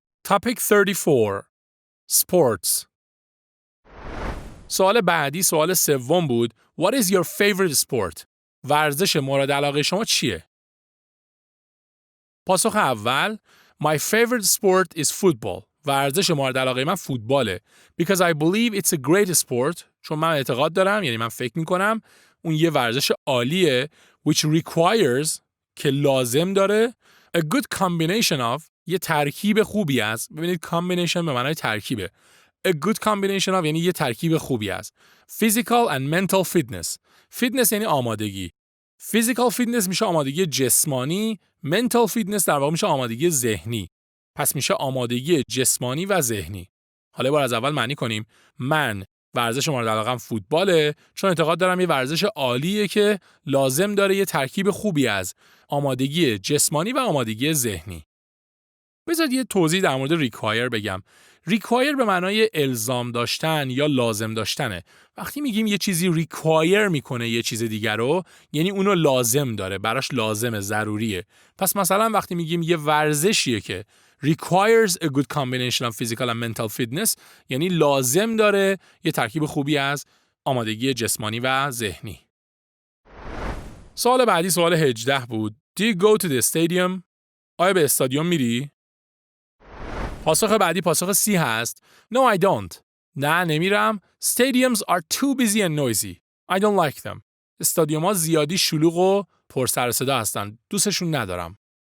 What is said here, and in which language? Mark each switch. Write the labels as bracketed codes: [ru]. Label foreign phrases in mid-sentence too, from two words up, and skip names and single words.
[en] Topic 34 Sports. [fa] سوال بعدی سوال سوم بود. [en] What is your favorite sport? [fa] ورزش مورد علاقه شما چیه؟ پاسخ اول [en] My favorite sport is football. [fa] ورزش مورد علاقه من فوتباله. [en] Because I believe it's a great sport. [fa] چون من اعتقاد دارم، یعنی من فکر میکنم اون یه ورزش عالیه [en] which requires [fa] که لازم داره [en] a good combination of [fa] یه ترکیب خوبی است. ببینید combination به معنای ترکیبه. [en] A good combination of [fa] یعنی یه ترکیب خوبی است. [en] Physical and mental fitness. [fa] Fitness یعنی آمادگی. [en] Physical fitness [fa] میشه آمادگی جسمانی. [en] Mental fitness [fa] در واقع میشه آمادگی ذهنی. پس میشه آمادگی جسمانی و ذهنی. حالا یه بار از اول معنی کنیم. من ورزش مورد علاقه‌ام فوتباله چون اعتقاد دارم یه ورزش عالیه که لازم داره یه ترکیب خوبی از آمادگی جسمانی و آمادگی ذهنی. بذارید یه توضیح در مورد require بگم. require به معنای الزام داشتن یا لازم داشتنه. وقتی میگیم یه چیزی require میکنه یه چیز دیگر رو، یعنی اونو لازم داره، براش لازمه، ضروریه. پس مثلا وقتی میگیم یه ورزشیه که [en] requires a good combination of physical and mental fitness، [fa] یعنی لازم داره یه ترکیب خوبی از آمادگی جسمانی و ذهنی. سوال بعدی سوال 18 بود. [en] Do you go to the stadium? [fa] آیا به استادیوم میری؟ پاسخ بعدی پاسخ C هست. [en] No, I don't. [fa] نه نمیرم. [en] Stadiums are too busy and noisy. I don't like them. [fa] استادیوم‌ها زیادی شلوغ و پر سر و صدا هستن. دوستشون ندارم.